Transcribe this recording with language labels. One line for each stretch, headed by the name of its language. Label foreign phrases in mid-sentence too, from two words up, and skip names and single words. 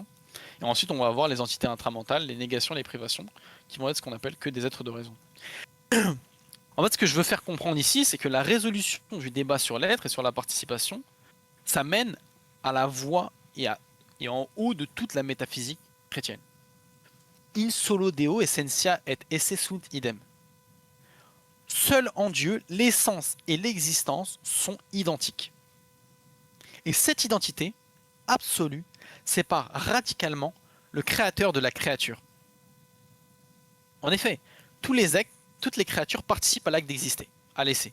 French: Et ensuite, on va avoir les entités intramentales, les négations, les privations, qui vont être ce qu'on appelle que des êtres de raison. En fait, ce que je veux faire comprendre ici, c'est que la résolution du débat sur l'être et sur la participation, ça mène à la voie et en haut de toute la métaphysique chrétienne.
Latin: In solo Deo essentia et esse sunt idem.
French: Seul en Dieu, l'essence et l'existence sont identiques. Et cette identité absolue sépare radicalement le créateur de la créature. En effet, tous les actes, toutes les créatures participent à l'acte d'exister, à l'essai.